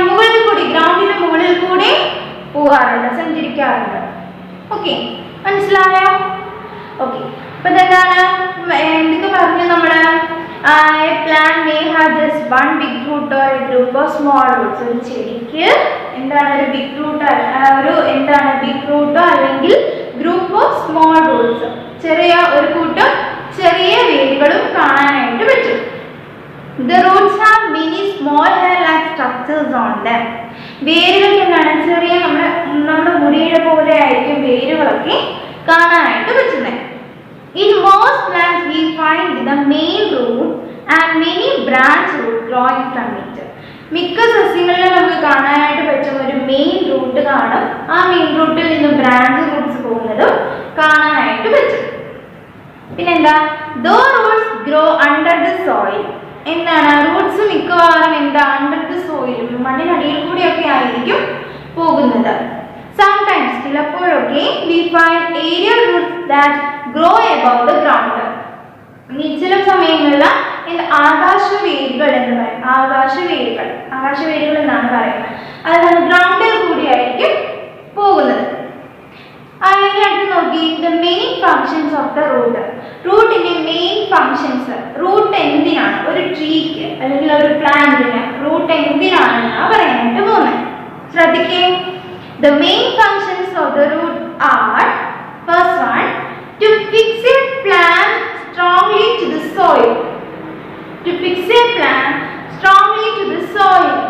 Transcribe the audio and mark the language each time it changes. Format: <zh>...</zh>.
<ml>മുകളിൽ കൂടി, ഗ്രൗണ്ടിന്റെ മുകളിൽ കൂടി പോകാറുണ്ട്, സഞ്ചരിക്കാറുണ്ട്. ഓക്കെ, മനസ്സിലായോ? ഓക്കെ, അപ്പൊ എന്താണ് എന്തൊക്കെ പറഞ്ഞു നമ്മള്?</ml> <en>A plant may have just one big root or a group of small roots.</en> <ml>ഒരു ചെടിക്ക് എന്താണ് ഒരു ബിഗ് റൂട്ട്, എന്താണ് ബിഗ് റൂട്ടോ അല്ലെങ്കിൽ ഗ്രൂപ്പ് ഓഫ് സ്മോൾ റൂട്ട്സ്, ചെറിയ ഒരു കൂട്ടം ചെറിയ വേരുകളും കാണാനായിട്ട് പറ്റും.</ml> <en>The roots have many small hair-like structures on them.</en> <ml>വേരുകൾക്ക് എന്താണ് ചെറിയ നമ്മുടെ മുടിയുടെ പോലെ ആയിരിക്കും വേരുകളൊക്കെ കാണാനായിട്ട് പറ്റുന്നത്.</ml> <en>In most plants we find the main root and many branch roots growing from it.</en> <ml>മിക്ക സസ്യങ്ങളിലും നമുക്ക് കാണാനായിട്ട് പറ്റും ഒരു മെയിൻ റൂട്ട് കാണും, ആ മെയിൻ റൂട്ടിൽ നിന്ന് ബ്രാഞ്ച് റൂട്ട്സ് പോകുന്നതും കാണാനായിട്ട് പറ്റും. പിന്നെന്താ?</ml> <en>Those roots grow under the soil.</en> <ml>എന്താണ്? റൂട്ട്സ് മിക്കവാറും എന്താ അണ്ടർ ദ സോയിൽ, മണ്ണിനടിയിൽ കൂടിയൊക്കെ ആയിരിക്കും പോകുന്നത്.</ml> <en>Sometimes</en> <ml>ചിലപ്പോഴൊക്കെ</ml> <en>we find aerial roots that grow above the ground.</en> <ml>ചില സമയങ്ങളിൽ ആകാശവേരുകൾ എന്ന് പറയും. ആകാശവേരുകൾ എന്നാണ് പറയുന്നത്. അതായത് ഗ്രൗണ്ടിൽ കൂടിയായിരിക്കും പോകുന്നത്. അതിന്റെ അടുത്ത് നോക്കി</ml> <en>the main functions of the root.</en> <ml>റൂട്ടിന്റെ main functions. Root എന്തിനാണ് ഒരു ട്രീക്ക് അല്ലെങ്കിൽ ഒരു പ്ലാന്റിന് റൂട്ട് എന്തിനാണെന്നാ പറയാനായിട്ട് പോകുന്നത്. ശ്രദ്ധിക്കേ.</ml> <en>The main functions of the root are, first one, to fix a plant strongly to the soil. To fix a plant strongly to the soil.</en>